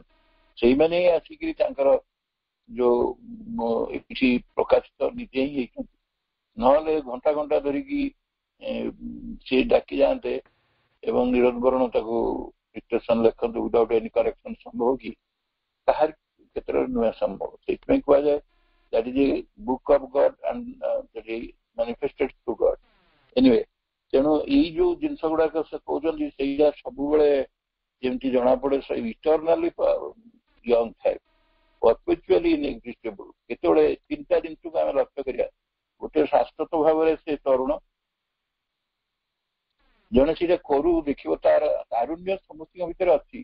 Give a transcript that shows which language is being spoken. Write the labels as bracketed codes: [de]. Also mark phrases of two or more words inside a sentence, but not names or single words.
[or] ସେଇମାନେ ହିଁ ଆସିକିରି ତାଙ୍କର ଯୋଉ କିଛି ପ୍ରକାଶିତ ନିଜେ ହିଁ ହେଇଛନ୍ତି, ନହେଲେ ଘଣ୍ଟା ଘଣ୍ଟା ଧରିକି ସେ ଡାକି ଯାଆନ୍ତେ ଏବଂ ନିରବରଣ ତାକୁ ଡିକ୍ଟେସନ ଲେଖନ୍ତୁ [en] without any correction [or] ସମ୍ଭବ କି? କାହାର କ୍ଷେତ୍ରରେ ନୁହେଁ ସମ୍ଭବ। ସେଇଥିପାଇଁ କୁହାଯାଏ [en] that is a book of God and that is manifested through God। [or] Anyway, ତେଣୁ ଏଇ ଯୋଉ ଜିନିଷ ଗୁଡାକ ସେ କହୁଛନ୍ତି ସେଇଟା ସବୁବେଳେ ଯେମିତି ଜଣାପଡେ [en] eternally young [or] ଥାଏ, [en] perpetually inexhaustible. [or] କେତେବେଳେ ତିନିଟା ଜିନିଷକୁ ଆମେ ଲକ୍ଷ୍ୟ କରିବା, ଗୋଟେ ଶାଶ୍ୱତ ଭାବରେ ସେ ତରୁଣ, ଜଣେ ସେଇଟା କରୁ ଦେଖିବ ତାର ତାରୁଣ୍ୟ ସମସ୍ତଙ୍କ ଭିତରେ ଅଛି।